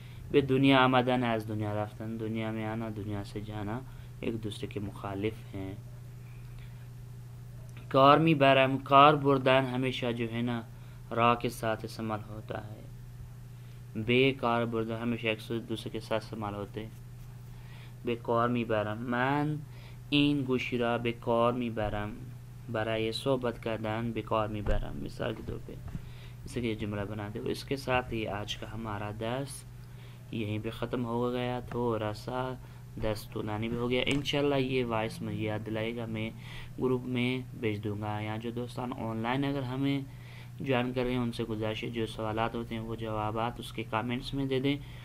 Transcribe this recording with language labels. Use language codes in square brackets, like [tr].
[fa] به دنیا آمدن از دنیا رفتن، [ur] دنیا میں آنا دنیا سے جانا ایک دوسرے کے مخالف ہیں. کار می برم، کار بردن ہمیشہ جو ہے نا راہ کے ساتھ استعمال ہوتا ہے. بے کار بردن ہمیشہ ایک دوسرے کے ساتھ استعمال ہوتے ہیں. [fa] به کار می برم، من این گوشی را به کار می برم، برای صحبت کردن به کار می برم. [ur] مثال کے طور پہ اس لیے جملہ بنا دے. اس کے ساتھ ہی آج کا ہمارا درس یہیں پہ ختم ہو گیا. تھوڑا سا درس طولانی بھی ہو گیا. انشاءاللہ یہ وائس مجھے یاد دلائے گا، میں گروپ میں بھیج دوں گا. یہاں جو دوستان آن لائن اگر ہمیں جوائن کر رہے ہیں ان سے گزارش ہے جو سوالات ہوتے ہیں وہ جوابات اس کے کامنٹس میں دے دیں.